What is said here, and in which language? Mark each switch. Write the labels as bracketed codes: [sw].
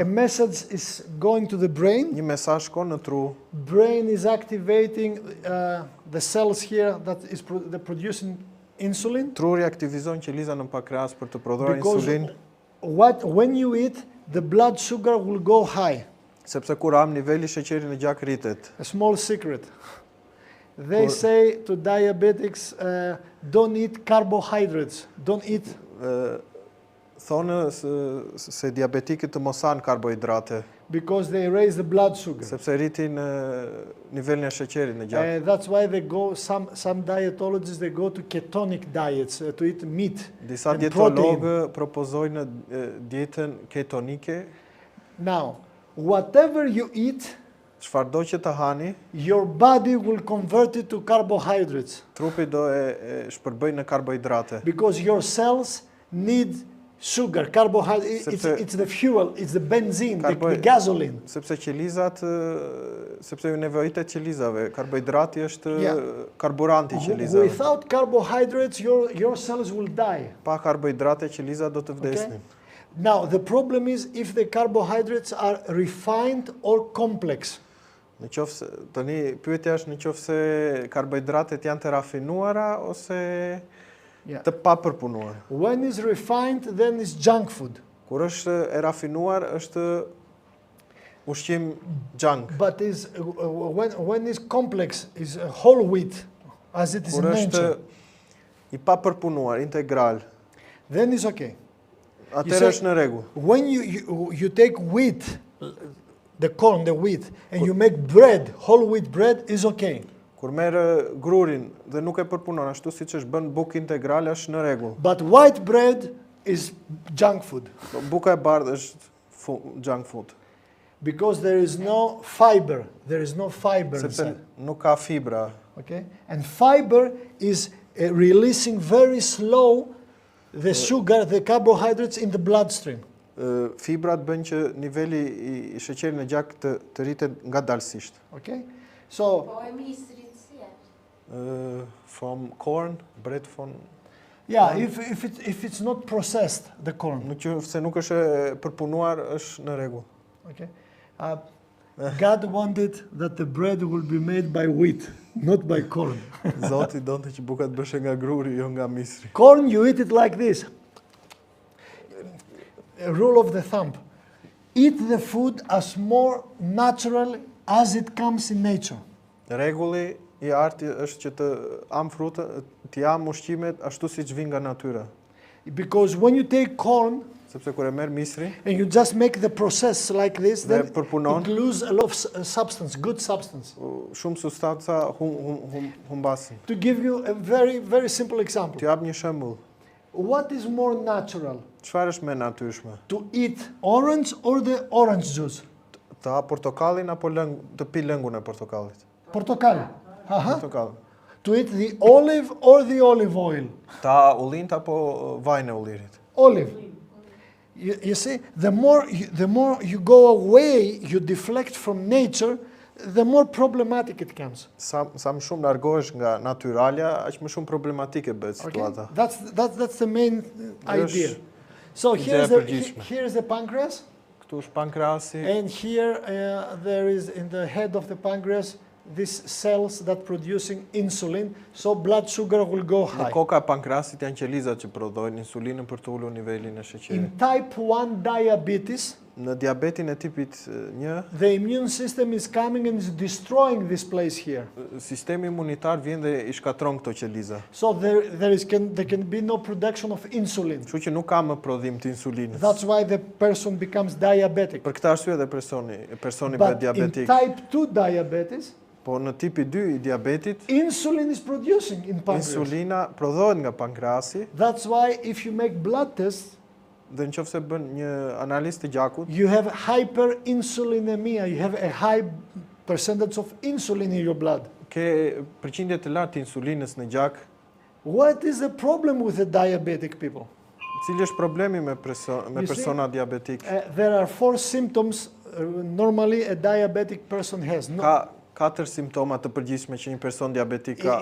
[en] a message is going to the brain. [sq] një mesazh shkon në tru, [en] Brain is activating the cells here that is producing insulin. [sq] truri aktivizon qeliza në pankreas për të prodhuar [en] Because insulin, when you eat, the blood sugar will go high. [sq] sepse kur am niveli i sheqerit në gjak rritet. [en] A small secret. They say to diabetics, don't eat carbohydrates. Don't eat. [sq] Thonë se diabetikët të mos hanë karbohidrate, [en] Because they raise the blood sugar. [sq] sepse rritin nivelin e sheqerit në gjak. [en] That's why they go. Some dietologists they go to ketonic diets to eat meat. [sq] Disa [en] and [sq] dietologë propozojnë dietën ketonike. [en] Now, whatever you eat, [sq] Çfarëdo që të hani, [en] your body will convert it to carbohydrates. [sq] trupi do e shpërbëj në karbohidrate. [en] Because your cells need sugar, carbohydrate. It's the fuel, it's the benzene, the gasoline. [sq] Sepse qelizat, sepse nevojitet qelizave, karbohidrati është karburanti i qelizave. [en] Without carbohydrates, your cells will die. [sq] Pa karbohidrate qelizat do të vdesnin. [en] Now, the problem is if the carbohydrates are refined or complex. [sq] Në qoftë tani pyetja është në qoftë se karbohidratet janë të rafinuara ose të papërpunuar. [en] When is refined, then is junk food. [sq] Kur është e rafinuar është ushqim junk. [en] But is when is complex is whole wheat, as it is [sq] Kur është [en] mentioned. [sq] I papërpunuar, integral, [en] Then is okay. [sq] atëherë është në rregull. [en] When you take wheat, the corn, the wheat, and you make bread, whole wheat bread is okay. [sq] Kur merr grurin dhe nuk e përpunon ashtu siç është bën bukë integrale është në rregull. [en] But white bread is junk food. [sq] Buka e bardhë është junk food. [en] Because there is no fiber. There is no fiber [sq] Sepse [en] inside. [sq] nuk ka fibra. [en] Okay? And fiber is releasing very slow the sugar, the carbohydrates in the bloodstream. [sq] Fibrat bën që niveli i sheqerit në gjak të rritet ngadalësisht. [en] Okay? So, [sq] Po e misrit si është? [en] From corn, bread from... yeah, if it's not processed, the corn. [sq] Në që se nuk është e përpunuar është në rregull. [en] Okay? God wanted that the bread will be made by wheat, not by corn. [sq] Zoti donte që buka të bëshe nga gruri, jo nga misri. [en] Corn, you eat it like this. A rule of the thumb. Eat the food as more natural as it comes in nature. [sq] Rregulli i arti është që të am frutë, të jam ushqimet ashtu siç vijnë nga natyra. [en] Because when you take corn, [sq] Sepse kur e merr misri, [en] and you just make the process like this, [sq] Dhe [en] then [sq] përpunon. [en] it loses a lot of substance, good substance. [sq] shumë substanca humbasin. [en] To give you a very, very simple example. [sq] Të jap një shembull. [en] What is more natural? [sq] Çfarë është më natyrshme? [en] To eat orange or the orange juice? [sq] Të ha portokallin apo të pi lëngun e portokallit? Portokal. Portokall. [en] To eat the olive or the olive oil? [sq] Të ha ullint apo vajin e ullirit? [en] Olive. You see, the more you go away, you deflect from nature, the more problematic it comes. [sq] Sa më shumë largohesh nga natyralja, aq më shumë problematike bëhet situata. [en] That's the main idea. So here's the pancreas, [sq] Këtu është pankreasi, [en] and here there is in the head of the pancreas these cells that producing insulin, so blood sugar will go [sq] në [en] high. [sq] koka e pankreasit janë qelizat që prodhojnë insulinën për të ulur nivelin e sheqerit. [en] In type 1 diabetes, [sq] Në diabetin e tipit 1, [en] the immune system is coming and is destroying this place here. [sq] sistemi imunitar vjen dhe i shkatron këto qeliza. [en] So there can be no production of insulin. [sq] Kështu që nuk ka më prodhim të insulinës. [en] That's why the person becomes diabetic. [sq] Për këtë arsye dhe personi bëhet [en] But in [sq] diabetik. [en] type 2 diabetes, [sq] Po në tipi 2 i diabetit, [en] insulin is producing in pancreas. [sq] insulina prodhohet nga pankreasi [en] That's why if you make blood tests, [sq] dhe nëse bën një analizë të gjakut, [en] you have hyperinsulinemia. You have a high percentage of insulin in your blood. [sq] ke përqindje të lartë të insulinës në gjak. [en] What is the problem with the diabetic people? [sq] Cili është problemi me persona diabetik? [en] There are 4 symptoms normally a diabetic person has. [sq] Ka 4 simptoma të përgjithshme që një person diabetik ka.